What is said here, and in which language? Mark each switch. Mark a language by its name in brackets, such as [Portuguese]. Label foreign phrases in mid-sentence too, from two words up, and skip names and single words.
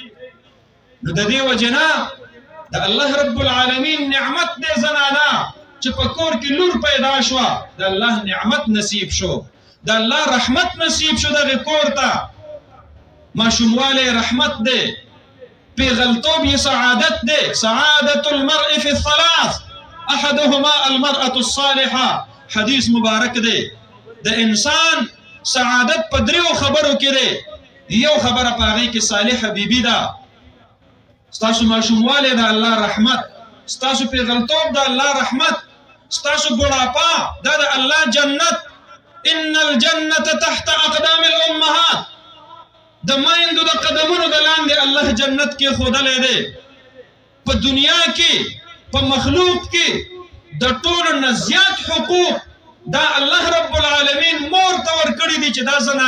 [Pashto] نو د دې وجې نه د [Arabic] الله رب العالمین [Pashto] نعمت دی زنانه چې په کور کې لور پیدا شوه، د الله نعمت نصیب شو، د الله رحمت نصیب شو دغې کور ته. ماشوموالی رحمت دی، پیغلتوب یې سعادت دی. [Arabic] سعادت المرء فی الثلاث احدهما المرأة الصالحة. [Pashto] حدیث مبارک دی د انسان سعادت په دریو خبرو کې دی. یو خبره په هغې کې صالحه بیبي ده، ستاسو ماشوموالی د الله رحمت، ستاسو پیغلتوب د الله رحمت، ستاسو بوډاپا دا د الله جنت. [Arabic] ان الجنة تحت اقدام الامهات، [Pashto] د میندو د قدمونو د لاندې الله جنت کې ښودلی دی. په دنیا کې په مخلوق کې د ټولو نه زیات حقوق دا [Arabic] الله رب العالمین [Pashto] مور ته ورکړي دي چې دا زنانه